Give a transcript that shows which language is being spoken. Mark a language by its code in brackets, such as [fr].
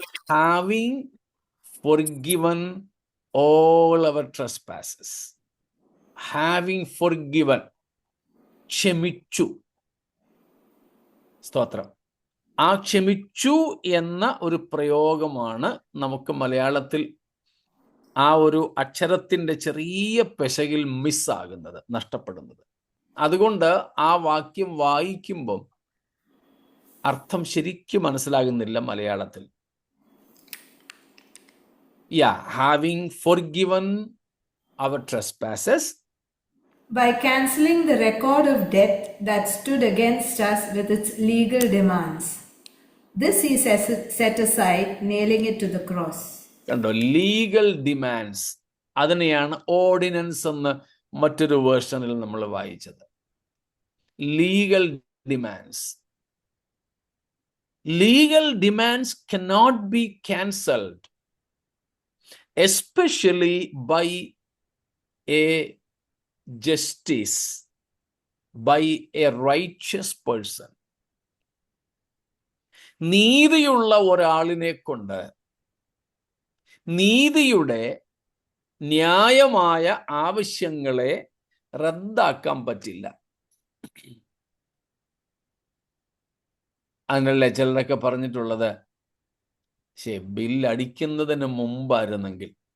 [en] having forgiven all our trespasses. Having forgiven, [ml] ക്ഷമിച്ചു. സ്തോത്രം. ആ ക്ഷമിച്ചു എന്ന ഒരു പ്രയോഗമാണ് നമുക്ക് മലയാളത്തിൽ ആ ഒരു അക്ഷരത്തിന്റെ ചെറിയ പെശകിൽ മിസ്സാകുന്നത്, നഷ്ടപ്പെടുന്നത്. അതുകൊണ്ട് ആ വാക്യം വായിക്കുമ്പം അർത്ഥം ശരിക്കും മനസ്സിലാകുന്നില്ല മലയാളത്തിൽ. [en] having forgiven our trespasses, by cancelling the record of debt that stood against us with its legal demands. This he set aside, nailing it to the cross. [ml] കണ്ടോ, [en] Legal demands. [ml] അതിനെയാണ് ഓർഡിനൻസ് എന്ന് മറ്റൊരു വേർഷനിൽ നമ്മൾ വായിച്ചത്. [en] Legal demands. Legal demands cannot be cancelled, especially by a justice, by a righteous person. [ml] നീതിയുള്ള ഒരാളിനെ കൊണ്ട് നീതിയുടെ ന്യായമായ ആവശ്യങ്ങളെ റദ്ദാക്കാൻ പറ്റില്ല. അതിനല്ലേ ചിലരൊക്കെ പറഞ്ഞിട്ടുള്ളത്, ബില്ലടിക്കുന്നതിന് മുമ്പായിരുന്നെങ്കിൽ.